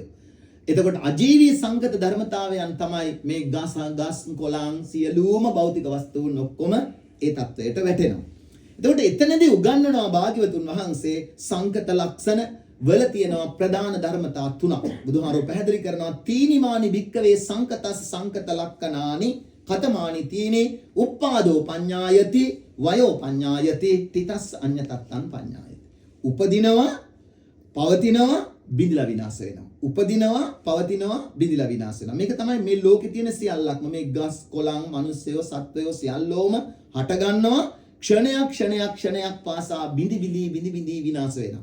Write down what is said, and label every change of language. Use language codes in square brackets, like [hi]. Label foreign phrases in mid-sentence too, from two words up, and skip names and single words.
[si] එතකොට අජීවී සංකත ධර්මතාවයන් තමයි මේ ගස් කොළන් සියලුම භෞතික වස්තුන් ඔක්කොම ඒ තත්වයට වැටෙනවා. එතකොට එතනදී උගන්වනවා භාග්‍යවතුන් වහන්සේ සංකත ලක්ෂණ වල තියෙනවා ප්‍රධාන ධර්මතා තුනක්. බුදුහාරෝ පැහැදිලි කරනවා [pi] තීනිමානි භික්කවේ සංකතස් සංකත ලක්කනානි කතමානි තීනි උප්පාදෝ පඤ්ඤායති වයෝ පඤ්ඤායති තිතස් අඤ්ඤතත්තං පඤ්ඤායති. [si] උපදිනවා, පවතිනවා, බිඳිලා විනාශ වෙනවා. උපදිනවා, පවතිනවා, බිඳිලා විනාශ වෙනවා. මේක තමයි මේ ලෝකේ තියෙන සියල්ලක්ම. මේ ගස් කොළන් මිනිස්සයෝ සත්වයෝ සියල්ලෝම හට ගන්නවා. ක්ෂණයක් පාසා බිඳි විනාශ වෙනවා.